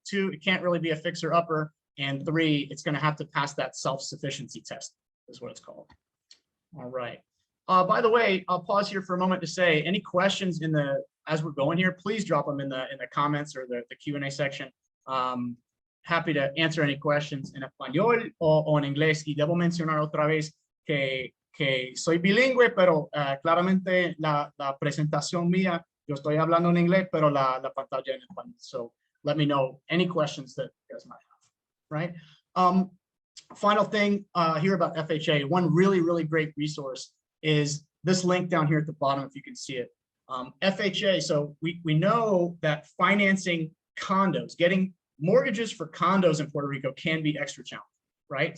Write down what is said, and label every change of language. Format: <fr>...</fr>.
<en>2, it can't really be a fixer-upper, and 3, it's going to have to pass that self-sufficiency test, is what it's called. All right. By the way, I'll pause here for a moment to say, any questions as we're going here, please drop them in the comments or the Q&A section. Happy to answer any questions</en> <es>en español o en inglés. Y debo mencionar otra vez que soy bilingüe, pero claramente la presentación mía, yo estoy hablando en inglés, pero la pantalla en español.</es> <en>So let me know any questions that you guys might have, right? Final thing here about FHA, one really, really great resource is this link down here at the bottom, if you can see it. FHA, so we know that financing condos, getting mortgages for condos in Puerto Rico can be extra challenging, right?</en>